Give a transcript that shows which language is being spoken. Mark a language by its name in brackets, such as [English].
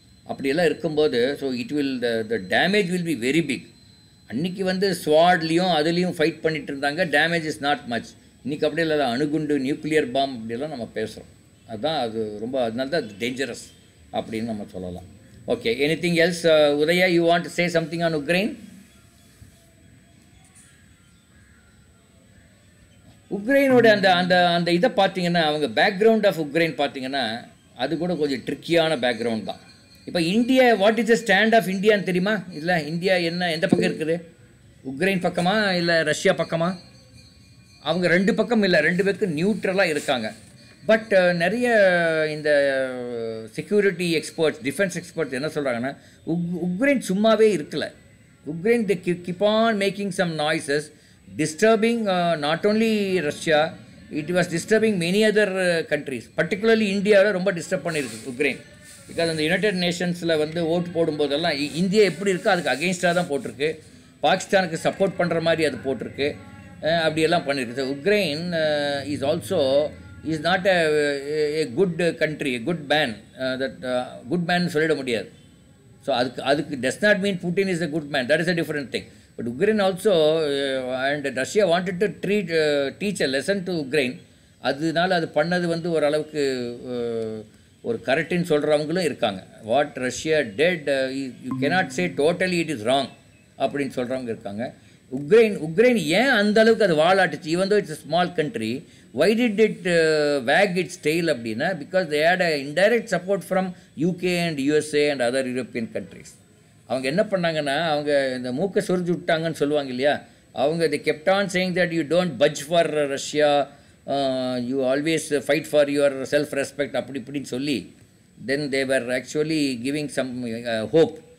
[Tamil] அப்படியெல்லாம் இருக்கும்போது [English] So the damage will be very big. [Tamil] அன்றைக்கி ஸ்வாட்லேயும் அதுலேயும் ஃபைட் பண்ணிட்டு இருந்தாங்க, [English] Damage is not much. [Tamil] இன்றைக்கி அப்படியே இல்லை, அணுகுண்டு நியூக்ளியர் பாம் அப்படியெல்லாம் நம்ம பேசுகிறோம். அதுதான் அது ரொம்ப, அதனால தான் அது டேஞ்சரஸ் அப்படின்னு நம்ம சொல்லலாம். [English] Okay, anything else Udaya, you want to say something on Ukraine? [Tamil] உக்ரைனோட அந்த இதை பார்த்தீங்கன்னா, அவங்க பேக்ரவுண்ட் ஆஃப் உக்ரைன் பார்த்தீங்கன்னா அது கூட கொஞ்சம் ட்ரிக்கியான பேக்ரவுண்ட் தான். இப்போ India, [English] what is the stand of இந்தியான்னு [Tamil] தெரியுமா? இல்லை, இந்தியா எந்த பக்கம் இருக்குது? உக்ரைன் பக்கமா இல்லை ரஷ்யா பக்கமா? அவங்க 2 பக்கம் இல்லை, 2 பேருக்கு நியூட்ரலாக இருக்காங்க. பட் நிறைய இந்த செக்யூரிட்டி எக்ஸ்பர்ட்ஸ், டிஃபென்ஸ் எக்ஸ்பர்ட்ஸ் என்ன சொல்கிறாங்கன்னா, உக்ரைன் சும்மாவே இருக்கல. [English] Ukraine the keep on making some noises, disturbing not only Russia, it was disturbing many other countries, particularly India [Tamil] ரொம்ப டிஸ்டர்ப் பண்ணியிருக்கு உக்ரைன். பிகாஸ் அந்த யுனைடெட் நேஷன்ஸில் ஓட்டு போடும்போதெல்லாம் இந்தியா எப்படி இருக்கோ அதுக்கு அகெயின்ஸ்டாக தான் போட்டிருக்கு, பாகிஸ்தானுக்கு சப்போர்ட் பண்ணுற மாதிரி அது போட்டிருக்கு, அப்படியெல்லாம் பண்ணியிருக்கு. [English] So Ukraine is also is not a good country, a good man. That good man [Tamil] சொல்லிட முடியாது. [English] So அதுக்கு does not mean Putin is a good man, that is a different thing. But Ukraine also and Russia wanted to teach a lesson to Ukraine. [Tamil] அதனால அது பண்ணது ஓரளவுக்கு ஒரு கரெக்டுன்னு சொல்கிறவங்களும் இருக்காங்க. [English] what Russia did you cannot say totally it is wrong [Tamil] அப்படின்னு சொல்கிறவங்க இருக்காங்க. உக்ரைன் ஏன் அந்த அளவுக்கு அது வாலாட்டுச்சு? [English] even though it's a small country, why did it wag its tail அப்படின்னா, because they had a indirect support from UK and USA and other European countries. [Tamil] அவங்க என்ன பண்ணாங்கன்னா, அவங்க இந்த மூக்கை சொரிஞ்சு விட்டாங்கன்னு சொல்லுவாங்க இல்லையா, அவங்க [English] they kept on saying that you don't budge for Russia, you always fight for your self respect [Tamil] அப்படி இப்படின்னு சொல்லி, [English] then they were actually giving some hope.